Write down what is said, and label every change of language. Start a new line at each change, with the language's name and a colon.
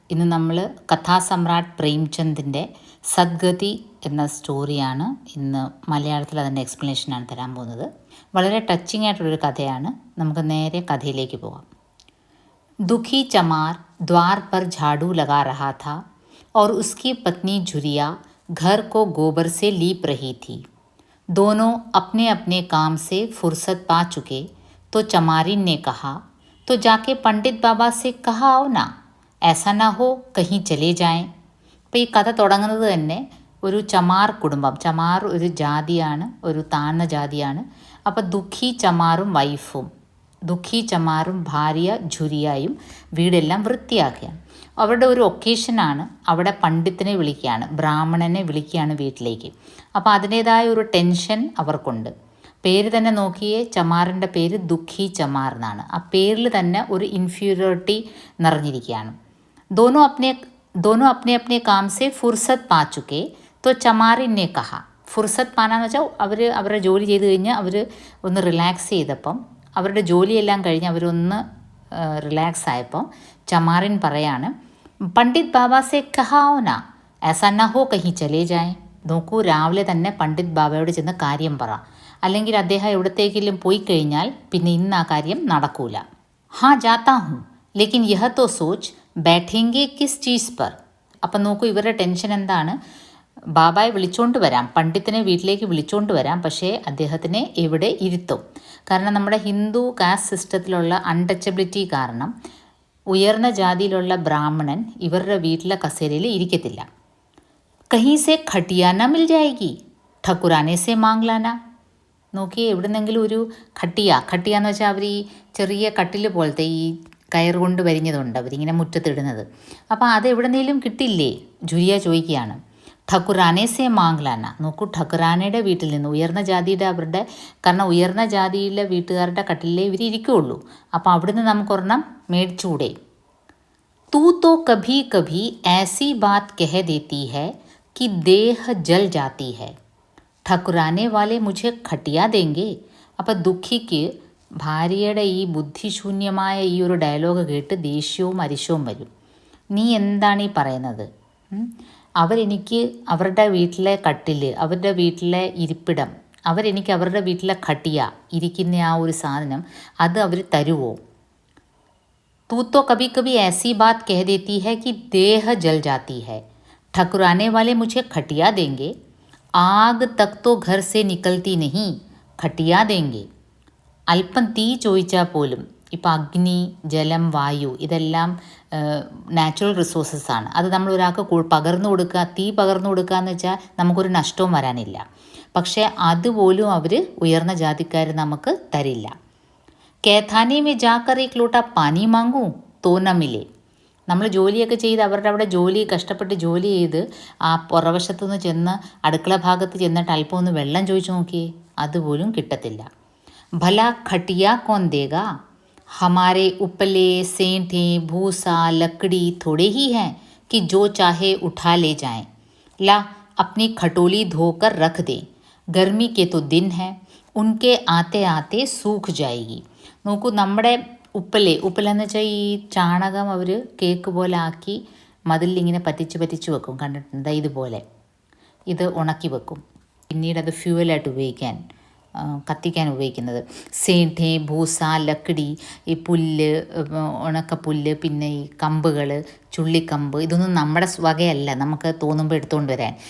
Malayalam: ഇന്ന് നമ്മൾ കഥാസമ്രാട്ട് പ്രേംചന്ദിൻ്റെ സദ്ഗതി എന്ന സ്റ്റോറിയാണ് ഇന്ന് മലയാളത്തിൽ അതിൻ്റെ എക്സ്പ്ലനേഷനാണ് തരാൻ പോകുന്നത്. വളരെ ടച്ചിങ് ആയിട്ടുള്ളൊരു കഥയാണ്. നമുക്ക് നേരെ കഥയിലേക്ക് പോകാം.
Hindi: दुखी चमार द्वार पर झाड़ू लगा रहा था और उसकी पत्नी झुरिया घर को गोबर से लीप रही थी. दोनों अपने अपने काम से फुर्सत पा चुके तो चमारिन ने कहा, तो जाके पंडित बाबा से कहा आओ ना, ऐसा ना हो कहीं चले जाएं.
Malayalam: അപ്പോൾ ഈ കഥ തുടങ്ങുന്നത് തന്നെ ഒരു ചമാർ കുടുംബം. ചമാർ ഒരു ജാതിയാണ്, ഒരു താഴ്ന്ന ജാതിയാണ്. അപ്പോൾ ദുഃഖി ചമാറും വൈഫും, ദുഃഖി ചമാറും ഭാര്യ ഝുരിയായും വീടെല്ലാം വൃത്തിയാക്കുകയാണ്. അവരുടെ ഒരു ഒക്കേഷനാണ്. അവിടെ പണ്ഡിത്തിനെ വിളിക്കുകയാണ്, ബ്രാഹ്മണനെ വിളിക്കുകയാണ് വീട്ടിലേക്ക്. അപ്പോൾ അതിൻ്റേതായ ഒരു ടെൻഷൻ അവർക്കുണ്ട്. പേര് തന്നെ നോക്കിയേ, ചമാറിൻ്റെ പേര് ദുഃഖി ചമാർ എന്നാണ്. ആ പേരിൽ തന്നെ ഒരു ഇൻഫീരിയോറിറ്റി നിറഞ്ഞിരിക്കുകയാണ്.
Hindi: दोनों अपने अपने काम से फुर्सत पा चुके तो चमारिन ने कहा.
Malayalam: ഫുർസത്ത് പാനാന്ന് വെച്ചാൽ അവരുടെ ജോലി ചെയ്ത് കഴിഞ്ഞ് അവർ ഒന്ന് റിലാക്സ് ചെയ്തപ്പം, അവരുടെ ജോലിയെല്ലാം കഴിഞ്ഞ് അവരൊന്ന് റിലാക്സ് ആയപ്പം ചമാറിൻ പറയാണ്,
Hindi: പണ്ഡിറ്റ് ബാബാസെ കഹാओ ना, ऐसा ना हो कहीं चले जाएं.
Malayalam: നോക്കൂ, രാവിലെ തന്നെ പണ്ഡിറ്റ് ബാബയോട് ചെന്ന് കാര്യം പറ, അല്ലെങ്കിൽ അദ്ദേഹം എവിടത്തേക്കെങ്കിലും പോയി കഴിഞ്ഞാൽ പിന്നെ ഇന്ന് ആ കാര്യം നടക്കൂല.
Hindi: ഹാ ജാത്താ ഹൂँ, ലേക്കിൻ യഹ തോ സോച്ച് ബൈഠേംഗെ കിസ് ചീസ് പർ.
Malayalam: അപ്പം നോക്കൂ, ഇവരുടെ ടെൻഷൻ എന്താണ്? ബാബായെ വിളിച്ചുകൊണ്ട് വരാം, പണ്ഡിത്തിനെ വീട്ടിലേക്ക് വിളിച്ചുകൊണ്ട് വരാം, പക്ഷേ അദ്ദേഹത്തിനെ എവിടെ ഇരുത്തും? കാരണം നമ്മുടെ ഹിന്ദു കാസ്റ്റ് സിസ്റ്റത്തിലുള്ള അൺടച്ചബിലിറ്റി കാരണം ഉയർന്ന ജാതിയിലുള്ള ബ്രാഹ്മണൻ ഇവരുടെ വീട്ടിലെ കസേരയിൽ ഇരിക്കത്തില്ല.
Hindi: കहीं से खटिया न मिल जाएगी, ठकुराने से मांग लाना.
Malayalam: നോക്കിയേ, എവിടുന്നെങ്കിലും ഒരു ഖട്ടിയ എന്ന് വെച്ചാൽ അവർ ഈ ചെറിയ കട്ടിൽ പോലത്തെ ഈ കയർ കൊണ്ട് വരിഞ്ഞതുണ്ട് അവരിങ്ങനെ മുറ്റത്തിടുന്നത്. അപ്പോൾ അത് എവിടെന്നെങ്കിലും കിട്ടില്ലേ? ജുരിയ ചോദിക്കുകയാണ്.
Hindi: ഠക്കുറാനെ സേ മാങ്ലാന.
Malayalam: നോക്കൂ, ഠക്കുറാനയുടെ വീട്ടിൽ നിന്ന്, ഉയർന്ന ജാതിയുടെ അവരുടെ, കാരണം ഉയർന്ന ജാതിയിലെ വീട്ടുകാരുടെ കട്ടിലേ ഇവർ ഇരിക്കുകയുള്ളൂ. അപ്പോൾ അവിടുന്ന് നമുക്കൊരെണ്ണം മേടിച്ചുകൂടെ?
Hindi: तू तो कभी कभी ऐसी बात कह देती है कि देह जल जाती है, ठकुराने वाले मुझे खटिया देंगे. അപ്പം ദുഃഖിക്ക് ഭാര്യയുടെ ഈ ബുദ്ധിശൂന്യമായ ഈ ഒരു ഡയലോഗ് കേട്ട് ദേഷ്യവും അരിശവും വരും. നീ എന്താണ് ഈ പറയുന്നത്? അവരെനിക്ക് അവരുടെ വീട്ടിലെ കട്ടിൽ, അവരുടെ വീട്ടിലെ ഇരിപ്പിടം, അവരെനിക്ക് അവരുടെ വീട്ടിലെ ഖട്ടിയ ഇരിക്കുന്ന ആ ഒരു സാധനം അത് അവർ തരുമോ? तू तो कभी कभी ऐसी बात कह देती है कि देह जल जाती है, ठकुराने वाले मुझे खटिया देंगे. आग तक तो घर से निकलती नहीं, खटिया देंगे.
Malayalam: അല്പം തീ ചോദിച്ചാൽ പോലും, ഇപ്പം അഗ്നി, ജലം, വായു ഇതെല്ലാം നാച്ചുറൽ റിസോഴ്സസ് ആണ്. അത് നമ്മൾ ഒരാൾക്ക് പകർന്നു കൊടുക്കുക, തീ പകർന്നു കൊടുക്കുക എന്ന് വെച്ചാൽ നമുക്കൊരു നഷ്ടവും വരാനില്ല. പക്ഷേ അതുപോലും അവർ ഉയർന്ന ജാതിക്കാർ നമുക്ക് തരില്ല.
Hindi: കേഥാനെ മേ ജാക്കർ ഏക് ലോട്ട പാനി മാങ്ങൂ തോ ന മിലേ.
Malayalam: നമ്മൾ ജോലിയൊക്കെ ചെയ്ത് അവരുടെ അവിടെ കഷ്ടപ്പെട്ട് ജോലി ചെയ്ത് ആ പുറവശത്തുനിന്ന് ചെന്ന് അടുക്കള ഭാഗത്ത് ചെന്നിട്ട് അല്പം ഒന്ന് വെള്ളം ചോദിച്ചു നോക്കിയേ, അതുപോലും കിട്ടത്തില്ല.
Hindi: ഭല ഖട്ടിയ കോൻ ദേഗാ, ഹമാരെ उपले सेंठे भूसा लकड़ी थोड़े ही हैं कि जो चाहे उठा ले जाएं. ला अपनी खटोली धोकर रख दे, गर्मी के तो दिन है, उनके आते आते सूख जाएगी.
Malayalam: നോക്കൂ, നമ്മുടെ ഉപ്പലെന്ന് വെച്ചാൽ ഈ ചാണകം അവർ കേക്ക് പോലെ ആക്കി മതിലിങ്ങനെ പറ്റിച്ച് വെക്കും, കണ്ടിട്ടുണ്ട്? ഇതുപോലെ ഇത് ഉണക്കി വെക്കും, പിന്നീട് അത് ഫ്യൂവലായിട്ട് ഉപയോഗിക്കാൻ, കത്തിക്കാൻ ഉപയോഗിക്കുന്നത്.
Hindi: സേഠേ ഭൂസ ലക്കടി,
Malayalam: ഈ പുല്ല്, ഉണക്കപ്പുല്ല്, പിന്നെ ഈ കമ്പുകൾ, ചുള്ളിക്കമ്പ്, ഇതൊന്നും നമ്മുടെ വകയല്ല, നമുക്ക് തോന്നുമ്പോൾ എടുത്തുകൊണ്ട് വരാൻ.